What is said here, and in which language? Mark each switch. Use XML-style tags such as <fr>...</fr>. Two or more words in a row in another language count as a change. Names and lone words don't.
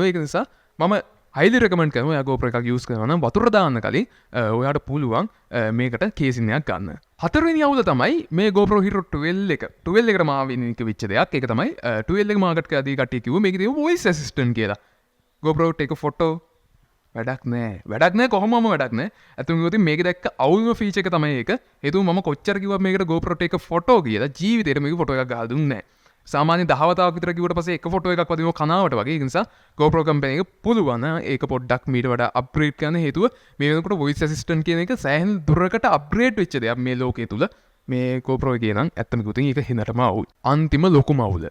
<si>ඒක නිසා මම</si> <en>highly recommend</en> <si>කරනවා ඔයා GoPro එකක් use කරනවා නම් වතුර දාන්න කලින් ඔයාට පුළුවන් මේකට කේසින් එකක් ගන්න. හතරවෙනි අවුල තමයි මේ GoPro Hero 12 එක. 12 එකට මාවින් එක වෙච්ච දෙයක්. ඒක තමයි 12 එක මාකට් කරලා දී කට්ටිය කිව්වා මේකේ තියෙන</si> <en>voice assistant</en> <si>කියලා. GoPro</si> <en>take a photo</en> <si>වැඩක් නෑ කොහොමම වැඩක් නෑ. අතුන් කිව්වොත් මේක දැක්ක අවුල්ම ෆීචර් එක තමයි ඒක. හේතුව මම කොච්චර කිව්වත් මේකට GoPro</si> <en>take a photo</en> <si>කියලා ජීවිතේට මේක ෆොටෝ එකක් ගහලා දුන්නේ නෑ. සාමාන්‍ය 10 වතාවක් විතර කිව්වට පස්සේ එක ෆොටෝ එකක් වදිනවා කනාවට වගේ. ඒ නිසා GoPro කම්පැනි එක පුළුවන් ඒක පොඩ්ඩක් මීට වඩා අප්ග්‍රේඩ් කරන්න. හේතුව මේ වෙනකොට</si> <en>voice assistant</en> <si>කියන එක සෑහෙන දුරකට අප්ග්‍රේඩ් වෙච්ච දෙයක් මේ ලෝකයේ තුල. මේ GoPro එකේ නම් ඇත්තම කිව්වොත් ඒක හිනටම අවුල්. අන්තිම ලොකුම අවුල.</si>